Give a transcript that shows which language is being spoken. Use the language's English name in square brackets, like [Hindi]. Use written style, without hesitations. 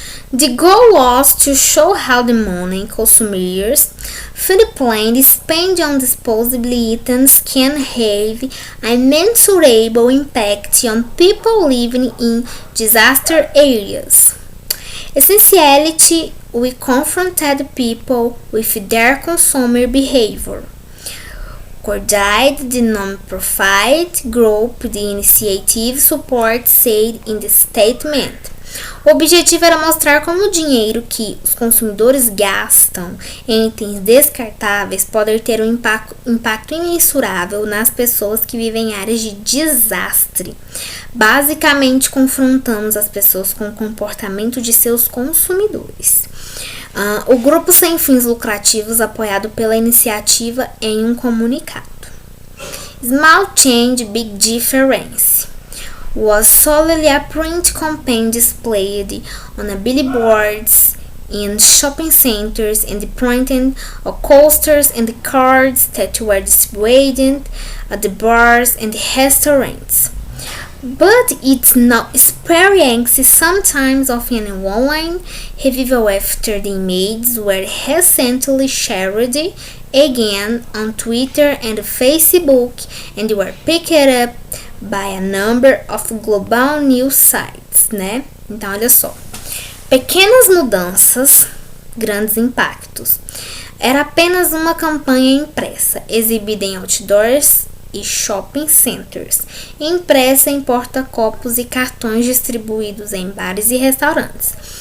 [English] The goal was to show how the money consumers Philippines spend on disposable items can have a mensurable impact on people living in disaster areas. Essentially, we confronted people with their consumer behavior. Coordinated the non-profit group the initiative support said in the statement. [Portuguese] O objetivo era mostrar como o dinheiro que os consumidores gastam em itens descartáveis pode ter um impacto imensurável nas pessoas que vivem em áreas de desastre. Basicamente, confrontamos as pessoas com o comportamento de seus consumidores. O grupo sem fins lucrativos, apoiado pela iniciativa em um comunicado. [English] Small Change, Big Difference was solely a print campaign displayed on billboards in shopping centers and printed on coasters and cards that were distributed at the bars and restaurants. But it's now experiencing sometimes of an online revival after the images were recently shared again on Twitter and Facebook and were picked up by a number of global news sites, né? [Portuguese] Então, olha só. Pequenas mudanças, grandes impactos. Era apenas uma campanha impressa, exibida em outdoors e shopping centers, impressa em porta-copos e cartões distribuídos em bares e restaurantes.